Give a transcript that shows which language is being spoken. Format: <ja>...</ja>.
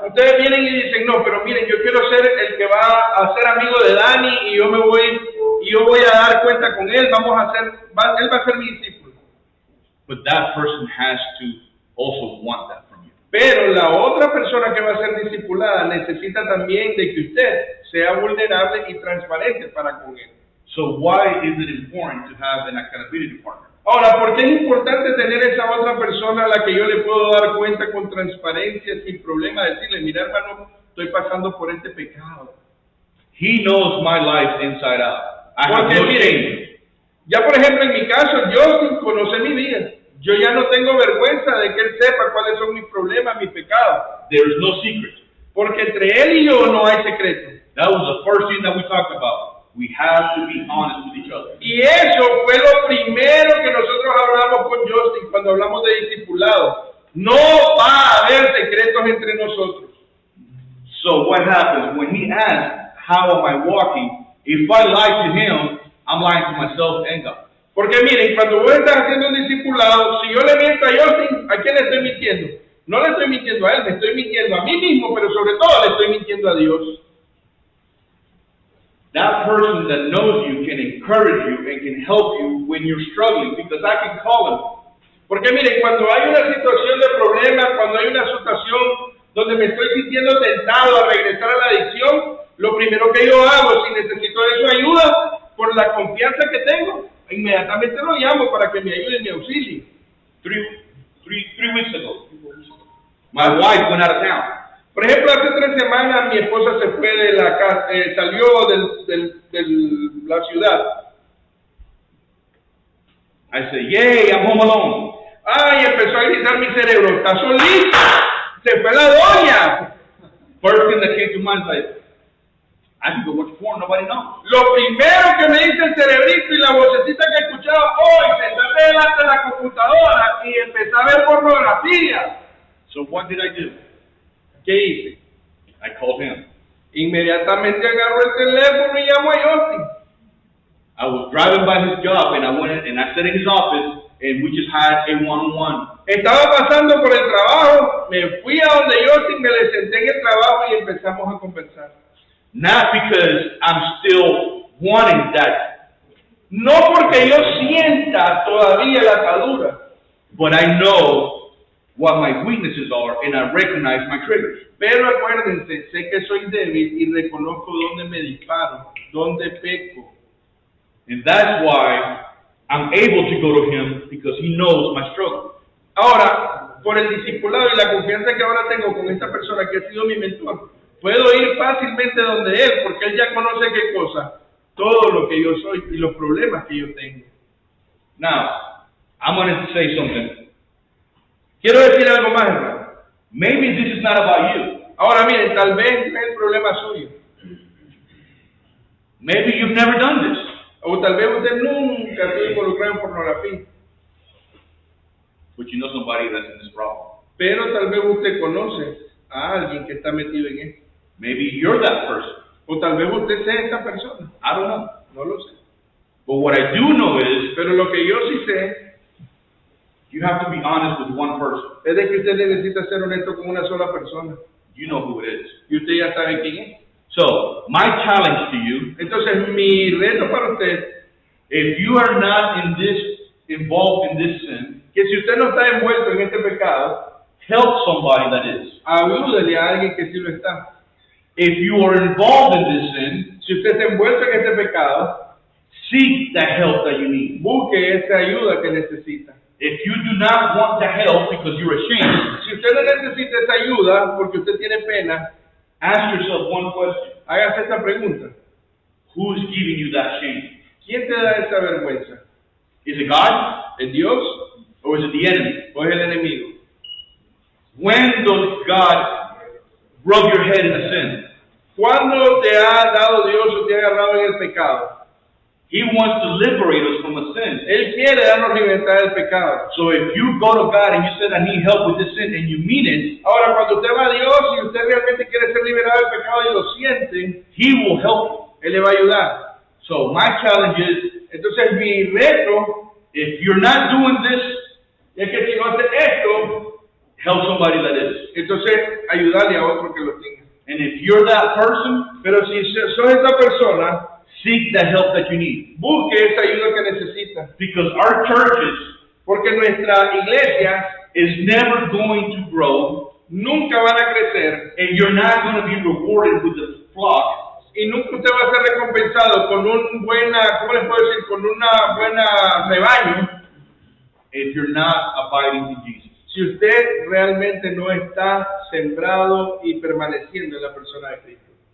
<es>Ustedes vienen y dicen, no, pero miren, yo quiero ser el que va a ser amigo de Dani y yo voy a dar cuenta con él, él va a ser mi discípulo.</es> <en>But that person has to also want that from you.</en> <es>Pero la otra persona que va a ser discipulada necesita también de que usted sea vulnerable y transparente para con él.</es> <en>So why is it important to have an accountability partner?</en> <es>Ahora, ¿por qué es importante tener esa otra persona a la que yo le puedo dar cuenta con transparencia, sin problema, decirle, mira hermano, estoy pasando por este pecado?</es> <en>He knows my life inside out. I have</en> <es>Porque</es> <en>no</en> <es>miren,</es> <en>shame.</en> <es>ya por ejemplo en mi caso, yo conoce mi vida. Yo ya no tengo vergüenza de que él sepa cuáles son mis problemas, mis pecados.</es> <en>There is no secret.</en> <es>Porque entre él y yo no hay secreto.</es> <en>That was the first thing that we talked about. We have to be honest with each other.</en> <es>Y eso fue lo primero que nosotros hablamos con Justin cuando hablamos de discipulado. No va a haber secretos entre nosotros.</es> <en>So what happens when he asks, how am I walking? If I lie to him, I'm lying to myself and God.</en> <es>Porque miren, cuando vos estás haciendo un discipulado, si yo le miento a Justin, ¿a quién le estoy mintiendo? No le estoy mintiendo a él, me estoy mintiendo a mí mismo, pero sobre todo le estoy mintiendo a Dios.</es> <en>That person that knows you can encourage you and can help you when you're struggling, because I can call him.</en> <es>Porque miren, cuando hay una situación de problema, cuando hay una situación donde me estoy sintiendo tentado a regresar a la adicción, lo primero que yo hago, si necesito de su ayuda, por la confianza que tengo, inmediatamente lo llamo para que me ayude y me auxilie.</es> <en>Three weeks ago, my wife went out of town.</en> <es>Por ejemplo, hace 3 semanas mi esposa se fue de la casa, salió de la ciudad.</es> <en>I said, yay, I'm home alone.</en> <es>Ay, empezó a gritar mi cerebro, está solita, se fue la doña.</es> <en>First thing that came to mind is like, I can go watch porn, nobody knows.</en> <es>Lo primero que me dice el cerebrito y la vocecita que escuchaba, hoy sentate delante de la computadora y empecé a ver pornografía.</es> <en>So what did I do?</en> <es>¿Qué hice?</es> <en>I called him.</en> <es>Inmediatamente agarro el teléfono y llamo a Justin.</es> <en>I was driving by his job and I went in, and I sat in his office and we just had a one-on-one.</en> <es>Estaba pasando por el trabajo, me fui a donde Justin, me le senté en el trabajo y empezamos a conversar.</es> <en>Not because I'm still wanting that,</en> <es>No porque yo sienta todavía la atadura,</es> <en>but I know what my weaknesses are and I recognize my triggers.</en> <es>pero acuérdense, sé que soy débil y reconozco dónde me disparo, dónde peco.</es> <en>And that's why I'm able to go to him, because he knows my struggle.</en> <es>Ahora, por el discipulado y la confianza que ahora tengo con esta persona que ha sido mi mentor, puedo ir fácilmente donde él, porque él ya conoce qué cosa, todo lo que yo soy y los problemas que yo tengo.</es> <en>Now, I'm going to say something.</en> <es>Quiero decir algo más, hermano.</es> <en>Maybe this is not about you.</en> <es>Ahora miren, tal vez no es el problema suyo,</es> <en>Maybe you've never done this.</en> <es>o tal vez usted nunca estuvo involucrado en pornografía,</es> <en>But you know somebody that's in this problem.</en> <es>pero tal vez usted conoce a alguien que está metido en esto,</es> <en>Maybe you're that person.</en> <es>o tal vez usted sea esta persona,</es> <en>I don't know.</en> <es>no lo sé.</es> <en>But what I do know is</en> <es>Pero lo que yo sí sé</es> <en>you have to be honest with one person.</en> <es>es de que usted necesita ser honesto con una sola persona,</es> <en>You know who it is.</en> <es>y usted ya sabe quién es.</es> <en>So, my challenge to you,</en> <es>Entonces, mi reto para usted,</es> <en>if you are not involved in this sin,</en> <es>que si usted no está envuelto en este pecado,</es> <en>help somebody that is.</en> <es>ayúdele a alguien que sí lo está.</es> <en>If you are involved in this sin,</en> <es>Si usted está envuelto en este pecado,</es> <en>seek the help that you need.</en> <es>busque esa ayuda que necesita.</es> <en>If you do not want the help because you're ashamed,</en> <es>Si usted no necesita esa ayuda porque usted tiene pena,</es> <en>ask yourself one question.</en> <es>hágase esta pregunta.</es> <en>Who is giving you that shame?</en> <es>¿Quién te da esa vergüenza?</es> <en>Is it God</en> <es>¿Es Dios</es> <en>or is it the enemy?</en> <es>o es el enemigo?</es> <en>When does God rub your head in a sin?</en> <es>¿Cuándo te ha dado Dios o te ha agarrado en el pecado?</es> <en>He wants to liberate us from a sin.</en> <es>Él quiere darnos libertad del pecado.</es> <en>So if you go to God and you said, I need help with this sin, and you mean it,</en> <es>Ahora, cuando usted va a Dios y usted realmente quiere ser liberado del pecado y lo siente,</es> <en>He will help</en> <es>Él le va a ayudar.</es> <en>you. So my challenge is,</en> <es>Entonces, mi reto</es> <en>if you're not doing this,</en> <es>es que si no hace esto,</es> <en>help somebody that is.</en> <es>entonces ayudarle a otro que lo tenga.</es> <en>And if you're that person,</en> <es>Pero si sos esa persona,</es> <en>seek the help that you need.</en> <es>busque esa ayuda que necesita.</es> <en>Because our churches</en> <es>Porque nuestra iglesia</es> <en>is never going to grow,</en> <es>nunca van a crecer</es> <en>and you're not going to be rewarded with the flock</en> <es>y nunca usted va a ser recompensado con un buena, ¿cómo les puedo decir? Con una buena rebaño</es> <en>if you're not abiding in Jesus.</en> <es>si usted realmente no está sembrado y permaneciendo en la persona de Cristo.</es>